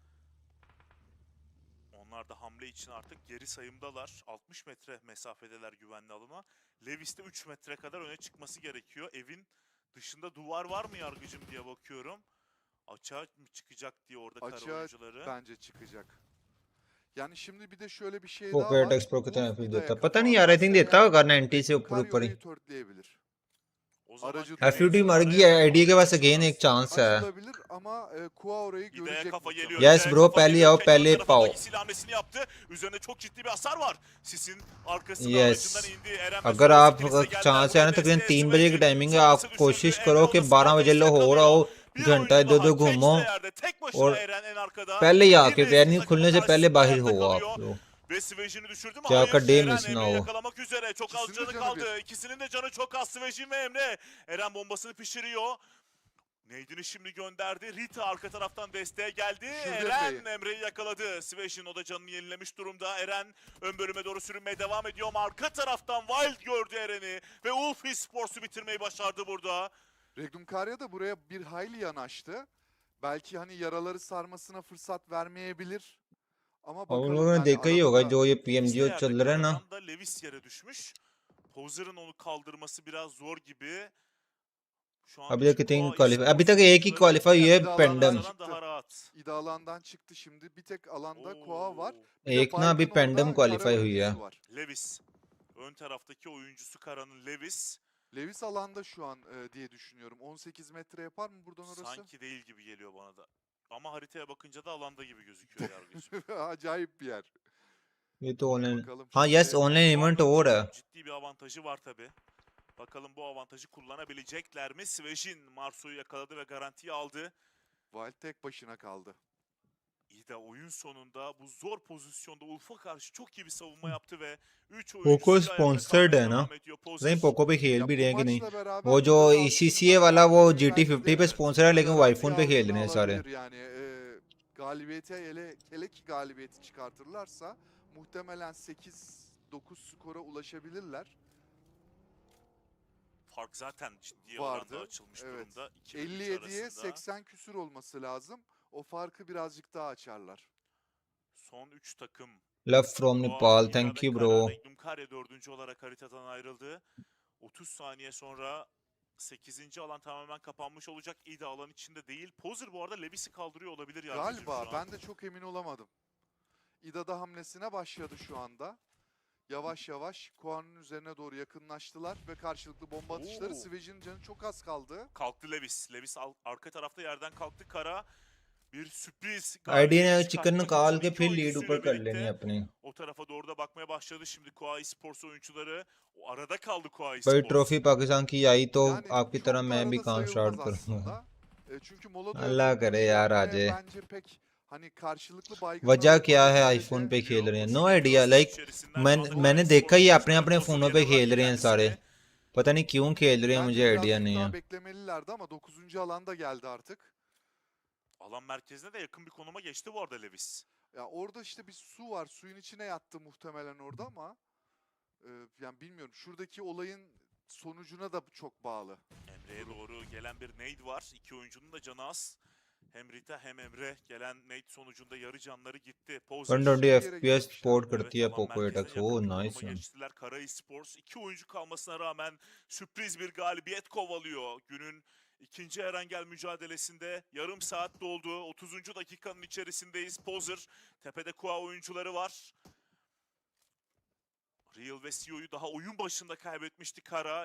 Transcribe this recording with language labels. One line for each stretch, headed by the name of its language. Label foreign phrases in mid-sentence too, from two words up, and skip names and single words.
Turkish: Onlar da hamle için artık geri sayımdalar. 60 metre mesafedeler güvenli alana. Levis de 3 metre kadar öne çıkması gerekiyor. Evin dışında duvar var mı Yargıcım diye bakıyorum. Açığa mı çıkacak diye orada kara Açığa oyuncuları. bence çıkacak. Yani şimdi bir de şöyle bir şey
Hindi: वो
Turkish: daha
Hindi: क्रेट
Turkish: var.
Hindi: एक्सप्रो कितना
Turkish: Wolf
Hindi: एफपी
Turkish: İda'ya
Hindi: देता,
Turkish: kafa
Hindi: पता नहीं यार. आई
Turkish: atarsa
Hindi: थिंक देता
Turkish: eğer
Hindi: होगा 90 से
Turkish: Regnum
Hindi: ऊपर
Turkish: Kare
Hindi: ऊपर ही.
Turkish: orayı törtleyebilir. O zaman Aracı Güney
Hindi: एफयूटी
Turkish: için
Hindi: मर
Turkish: araya
Hindi: गई है, आईडी के पास
Turkish: doğru
Hindi: अगेन एक चांस है.
Turkish: Açılabilir ama Kua orayı İda'ya görecek kafa muhtemelen. geliyor.
Hindi: Yes
Turkish: İda'ya
Hindi: bro,
Turkish: kafa
Hindi: पहले
Turkish: geliyor.
Hindi: आओ
Turkish: Kendi
Hindi: पहले
Turkish: ön tarafındaki
Hindi: पाओ.
Turkish: silah hamlesini yaptı. Üzerinde çok ciddi bir hasar var. Sis'in arkasına
Hindi: Yes.
Turkish: aracından indi. Eren
Hindi: अगर
Turkish: ve
Hindi: आप
Turkish: Sonrası geldiler.
Hindi: चांस है ना,
Turkish: Burada
Hindi: तकरीबन
Turkish: desteğe
Hindi: 3 बजे की
Turkish: Siveci.
Hindi: टाइमिंग है. आप
Turkish: Sonrası düşürdü.
Hindi: कोशिश करो कि
Turkish: Emreoğlu
Hindi: 12 बजे
Turkish: Scarface
Hindi: लो हो रहा
Turkish: yakalıyor.
Hindi: हो,
Turkish: Bir
Hindi: घंटा
Turkish: oyuncu
Hindi: दो
Turkish: daha.
Hindi: दो
Turkish: Keç
Hindi: घूमो,
Turkish: de yerde. Tek başına
Hindi: और
Turkish: Eren en arkada.
Hindi: पहले ही
Turkish: Bir
Hindi: आके
Turkish: nesli
Hindi: ट्रेनिंग
Turkish: takımı
Hindi: खुलने से पहले
Turkish: karşısında
Hindi: बाहर
Turkish: ayakta
Hindi: हो आप
Turkish: kalıyor.
Hindi: लोग.
Turkish: Ve Siveci'ni düşürdü mü?
Hindi: क्या
Turkish: Hayır.
Hindi: आपका डे
Turkish: Eren
Hindi: मिस ना
Turkish: Emre'yi
Hindi: हो.
Turkish: yakalamak üzere. Çok az İkisinin de canı canı kaldı. İkisinin de canı çok az. Siveci ve Emre. Eren bombasını pişiriyor. Neydini şimdi gönderdi. Rita arka taraftan desteğe geldi. Eren Emre'yi yakaladı. Sivejin o da canını yenilemiş durumda. Eren ön bölüme doğru sürünmeye devam ediyor ama arka taraftan Wild gördü Eren'i. Ve Ulf Esports'u bitirmeyi başardı burada. Regnum Kare da buraya bir hayli yanaştı. Belki hani yaraları sarmasına fırsat vermeyebilir. Ama
Hindi: और उन
Turkish: bakalım
Hindi: लोगों ने
Turkish: yani
Hindi: देखा ही
Turkish: arada
Hindi: होगा
Turkish: da
Hindi: जो ये
Turkish: Levis de
Hindi: पीएमजीओ
Turkish: yerde
Hindi: चल रहा है ना.
Turkish: aradan da Levis yere düşmüş. Poser'ın onu kaldırması biraz zor gibi. Şu an
Hindi: अभी तक
Turkish: için
Hindi: कितनी
Turkish: Koa
Hindi: क्वालिफाई, अभी
Turkish: Esports
Hindi: tक एक ही
Turkish: oyuncuları
Hindi: क्वालिफाई हुई है,
Turkish: İda
Hindi: पेंडम.
Turkish: alandan nazaran daha rahat. İda alandan çıktı şimdi. Bir tek alanda Koa var. Oo. Bir de
Hindi: एक ना अभी
Turkish: Fark'ın
Hindi: पेंडम
Turkish: orada
Hindi: क्वालिफाई
Turkish: kara
Hindi: हुई है.
Turkish: oyuncusu var. Levis. Ön taraftaki oyuncusu Kara'nın Levis. Levis alanda şu an diye düşünüyorum. 18 metre yapar mı buradan orası? Sanki değil gibi geliyor bana da. Ama haritaya bakınca da alanda gibi gözüküyor Yargıcım. Acayip bir yer.
Hindi: ये तो ऑनलाइन,
Turkish: Bakalım
Hindi: हाँ
Turkish: şimdi.
Hindi: यस
English: online event
Hindi: हो रहा है.
Turkish: Ciddi bir avantajı var tabi. Bakalım bu avantajı kullanabilecekler mi? Svejin Marso'yu yakaladı ve garantiyi aldı. Wild tek başına kaldı. İda oyun sonunda bu zor pozisyonda Ulf'a karşı çok iyi bir savunma yaptı ve 3
Hindi: पोको
Turkish: oyuncusuyla ayakta
Hindi: स्पॉन्सर्ड
Turkish: kalmaya
Hindi: है ना,
Turkish: devam ediyor.
Hindi: नहीं पोको पे खेल
Turkish: Ya
Hindi: भी
Turkish: bu
Hindi: रहे हैं कि नहीं.
Turkish: maçla beraber
Hindi: वो जो
Turkish: İda da ECCA aslında
Hindi: वाला वो
Turkish: belki GT50 de
Hindi: पे स्पॉन्सर है, लेकिन वाईफोन पे
Turkish: garanti
Hindi: खेल रहे हैं
Turkish: altına
Hindi: सारे.
Turkish: alabilir yani. Galibiyete hele ki galibiyeti çıkartırlarsa muhtemelen 8-9 skora ulaşabilirler. Fark zaten ciddi Vardı. oranda açılmış Evet. durumda. 2 ve üç 57'ye arasında. 80 küsür olması lazım. O farkı birazcık daha açarlar. Son 3 takım.
English: love from
Turkish: Koa,
Hindi: नेपाल,
Turkish: İda
Hindi: थैंक
Turkish: ve
Hindi: यू
Turkish: Kara.
Hindi: ब्रो.
Turkish: Regnum Kare 4. olarak haritadan ayrıldı. 30 saniye sonra 8. alan tamamen kapanmış olacak. İda alan içinde değil. Poser bu arada Levis'i kaldırıyor olabilir Yargıcım Galiba şu an. ben de çok emin olamadım. İda da hamlesine başladı şu anda. Yavaş yavaş Koa'nın üzerine doğru yakınlaştılar ve karşılıklı bomba atışları. Oo. Sivej'in canı çok az kaldı. Kalktı Levis. Levis arka tarafta yerden kalktı. Kara bir sürpriz
Hindi: आईडी ने
Turkish: galibiyet
Hindi: चिकन
Turkish: çıkartmak
Hindi: निकाल
Turkish: için
Hindi: के
Turkish: iki
Hindi: फिर लीड
Turkish: oyuncusuyla
Hindi: ऊपर कर लेनी
Turkish: birlikte
Hindi: है अपनी।
Turkish: o tarafa doğru da bakmaya başladı. Şimdi Koa Esports oyuncuları o arada kaldı Koa
Hindi: भाई
Turkish: Esports.
Hindi: ट्रॉफी पाकिस्तान की आई तो
Turkish: Yani
Hindi: आपकी
Turkish: çok
Hindi: तरह
Turkish: da
Hindi: मैं भी
Turkish: arada
Hindi: काम
Turkish: sayılmaz
Hindi: स्टार्ट करूंगा।
Turkish: aslında. Çünkü molada
Hindi: अल्लाह
Turkish: öbür
Hindi: करे
Turkish: türlü
Hindi: यार
Turkish: yenmeye
Hindi: आजे।
Turkish: bence pek hani karşılıklı baygınlar
Hindi: वजह क्या
Turkish: olmadığı
Hindi: है
Turkish: sürece
Hindi: आईफोन पे खेल रहे हैं? नो
Turkish: Koşu
Hindi: आइडिया।
Turkish: geliyor
Hindi: लाइक
Turkish: site içerisinden. Şu anda Koa
Hindi: मैंने देखा
Turkish: Esports
Hindi: ही अपने
Turkish: oyuncuları
Hindi: अपने
Turkish: poz
Hindi: फोनों पे
Turkish: veriyorlar
Hindi: खेल रहे हैं सारे।
Turkish: kendisine.
Hindi: पता नहीं क्यों खेल रहे हैं, मुझे
Turkish: bence
Hindi: आइडिया
Turkish: birazcık
Hindi: नहीं है।
Turkish: daha beklemelilerdi ama 9. alanda geldi artık. Alan merkezine de yakın bir konuma geçti bu arada Lewis. Ya orada işte bir su var. Suyun içine yattı muhtemelen orada ama yani bilmiyorum. Şuradaki olayın sonucuna da çok bağlı. Emre'ye doğru gelen bir nade var. İki oyuncunun da canı az. Hem Rita hem Emre gelen nade sonucunda yarı canları gitti. Pozer
Hindi: 120 FPS सपोर्ट करती है
Turkish: alan
Hindi: पोको
Turkish: merkezine
Hindi: एटक्स।
Turkish: yakın
Hindi: ओह
Turkish: bir
Hindi: नाइस
Turkish: konuma
Hindi: वन।
Turkish: geçtiler. Kara Esports iki oyuncu kalmasına rağmen sürpriz bir galibiyet kovalıyor. Günün ikinci Erengel mücadelesinde yarım saat doldu. 30. dakikanın içerisindeyiz. Pozer tepede Kua oyuncuları var. Real ve CEO'yu daha oyun başında kaybetmişti Kara.